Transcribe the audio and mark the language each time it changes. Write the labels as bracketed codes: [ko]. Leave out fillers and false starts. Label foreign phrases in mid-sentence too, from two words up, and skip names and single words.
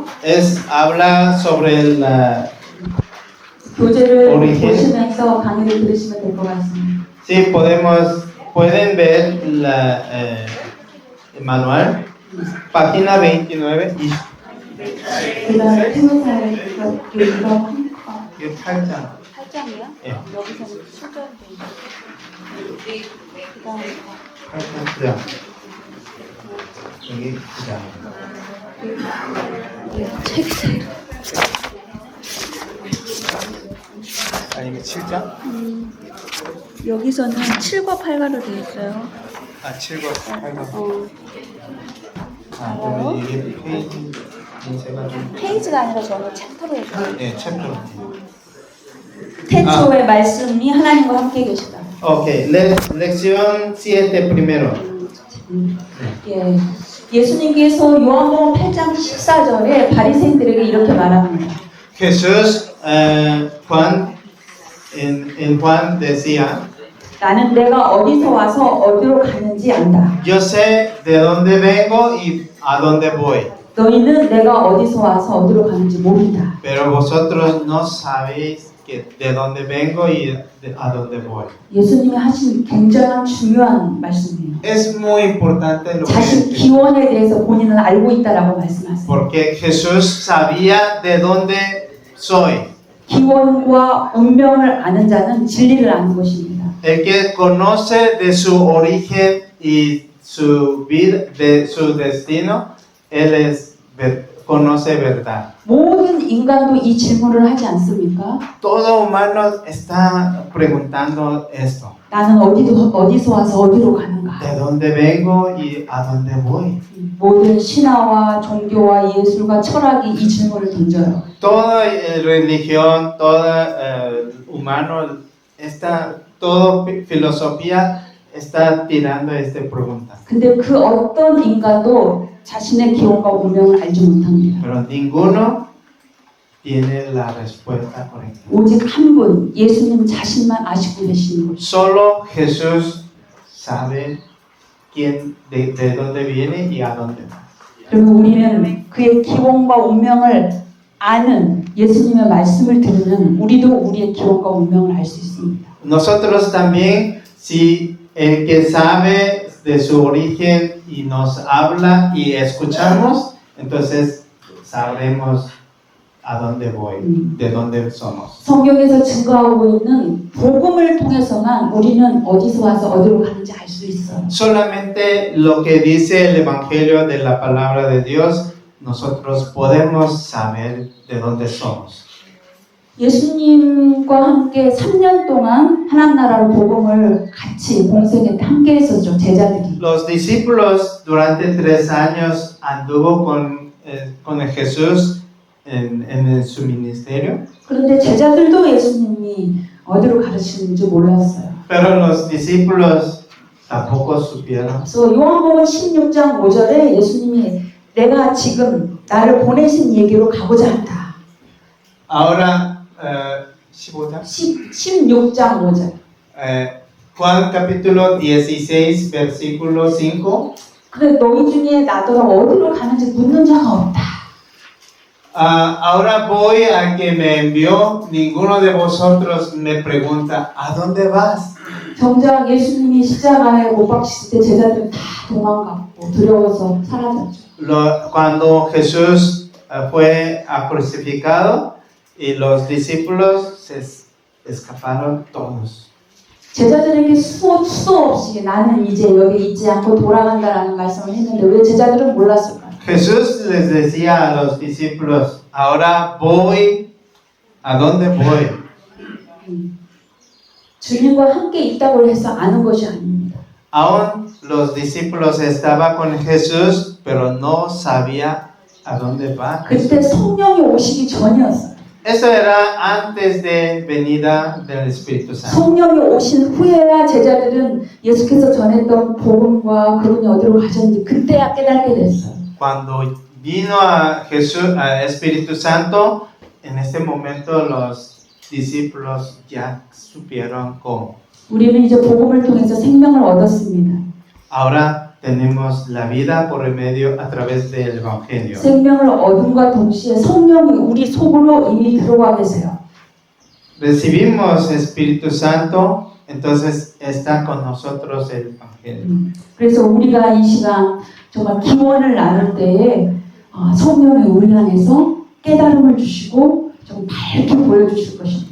[es] Habla sobre la... [ko] 교재를 [es] origen. [ko] 보시면서 강의를 들으시면 될 것 같습니다. [es] Sí, pueden ver el manual, página 29 y [ko] 그 다음에 태무사에 이거 이 8장. 8장이요? 예. 여기서는 7절인데 그 다음에 8장. 여기 9장. 책이 잘 아니면 7장? 여기서는 7과 8가로 되어 있어요. 아, 7과 8과. 아, 그러면 이게 제가 좀... 페이지가 아니라 저는 챕터로 해줘요. 예, 챕터. 태초의 말씀이 하나님과 함께 계시다. [es] Ok, lección 7 primero. [ko] 예, 예수님께서 요한복음 8장 14절에 바리새인들에게 이렇게 말합니다. [es] Jesús, en Juan decía, [ko] 나는 내가 어디서 와서 어디로 가는지 안다. [es] yo sé de dónde vengo y a dónde voy, [ko] 너희는 내가 어디서 와서 어디로 가는지 모른다. [es] pero vosotros no sabéis de dónde vengo y a dónde voy. [ko] 예수님이 하신 굉장한 중요한 말씀이에요. [es] Es muy importante lo [ko] 자신 [es] que [ko] 기원에 대해서 본인은 알고 있다라고 말씀하세요. [es] porque Jesús sabía de dónde soy. [ko] 기원과 운명을 아는 자는 진리를 아는 것입니다. [es] El que conoce de su origen y su vida, de su destino, él conoce verdad. [ko] 모든 인간도 이 질문을 하지 않습니까? [es] Todo humano está preguntando esto. [ko] 나는 어디서 와서 어디로 가는가? [es] ¿De dónde vengo y a dónde voy? [ko] 모든 신화와 종교와 예술과 철학이 이 질문을 던져요. [es] Toda religión, todo humano, toda filosofía está tirando esta pregunta. [ko] 근데 그 어떤 인간도 자신의 기원과 운명을 알지 못합니다. [es] Pero ninguno tiene la respuesta correcta. [ko] 오직 한 분, 예수님 자신만 아시고 계시는 것이죠. [es] Solo Jesús sabe de dónde viene y a dónde va. [ko] 그러면 우리는 그의 기원과 운명을 아는 예수님의 말씀을 들으면 우리도 우리의 기원과 운명을 알 수 있습니다. [es] Nosotros también, si el que sabe de su origen y nos habla y escuchamos, entonces sabremos a dónde voy, de dónde somos. [ko] 성경에서 증거하고 있는 복음을 통해서만 우리는 어디서 와서 어디로 가는지 알 수 있어요. [es] Solamente lo que dice el Evangelio de la palabra de Dios, nosotros podemos saber de dónde somos. [ko] 예수님과 함께 3년 동안 하나님 나라의 복음을 같이 공생에 함께 했었죠, 제자들이. [es] Los discípulos durante 3 años anduvo con Jesús en su ministerio. [ko] 그런데 제자들도 예수님이 어디로 가르치는지 몰랐어요. [es] Pero los discípulos tampoco supieron. [ko] 그래서 요한복음 16장 5절에 예수님이 내가 지금 나를 보내신 얘기로 가고자 한다. Ahora, 15장? 16장 5절. [es] Juan capítulo 16, versículo 5. [ko] 그래 너희 중에 나더러 어디로 가는지 묻는 자가 없다. [es] Ahora voy al que me envió, ninguno de vosotros me pregunta, ¿a dónde vas? [ko] 정작 예수님이 십자가에 못 박히실 때 제자들은 다 도망갔고 두려워서 사라졌죠. [es] Cuando Jesús fue crucificado y los discípulos se escaparon todos. [ko] 제자들에게 수도 없이 나는 이제 여기 있지 않고 돌아간다라는 말씀을 했는데 왜 제자들은 몰랐을까요? [es] Jesús les decía a los discípulos, ahora voy, ¿a dónde voy? [ko] 주님과 함께 있다고 해서 아는 것이 아닙니다. [es] Aún los discípulos estaban con Jesús, pero no sabía a dónde va. [ko] 그때 성령이 오시기 전이었어요. [es] Eso era antes de venida del Espíritu Santo. [ko] 성령이 오신 후에야 제자들은 예수께서 전했던 복음과 그분이 어디로 가셨는지 그때야 깨닫게 됐어요. [es] Cuando vino a Jesús, al Espíritu Santo, en ese momento los discípulos ya supieron cómo. [ko] 우리는 이제 복음을 통해서 생명을 얻었습니다. [es] Ahora tenemos la vida por el medio a través del Evangelio. [ko] 생명을 얻음과 동시에 성령이 우리 속으로 이미 들어와 계세요. [es] Recibimos Espíritu Santo, entonces está con nosotros el Evangelio. [ko] 그래서 우리가 이 시간 정말 기원을 나눌 때에 성령이 우리 안에서 깨달음을 주시고 좀 밝게 보여주실 것입니다.